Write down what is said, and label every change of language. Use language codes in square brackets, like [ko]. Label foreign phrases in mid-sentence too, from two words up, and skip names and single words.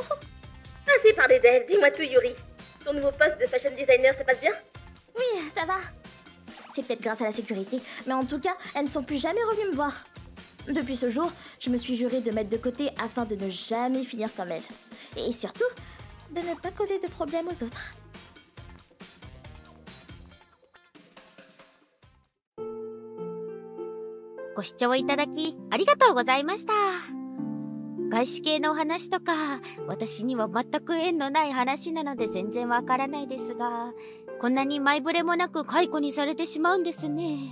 [fr] Assez parlé d'elle, dis-moi tout Yuri. Ton nouveau poste de [en] fashion designer, [fr] ça passe bien? Oui, ça va. C'est peut-être grâce à la sécurité, mais en tout cas, elles ne sont plus jamais revenues me voir. Depuis ce jour, je me suis jurée de mettre de côté afin de ne jamais finir comme elles. Et surtout, de ne pas causer de problèmes aux autres. [ja] ご視聴いただきありがとうございました。外資系の話とか私には全く縁のない話なので全然わからないですが、こんなに前触れもなく解雇にされてしまうんですね。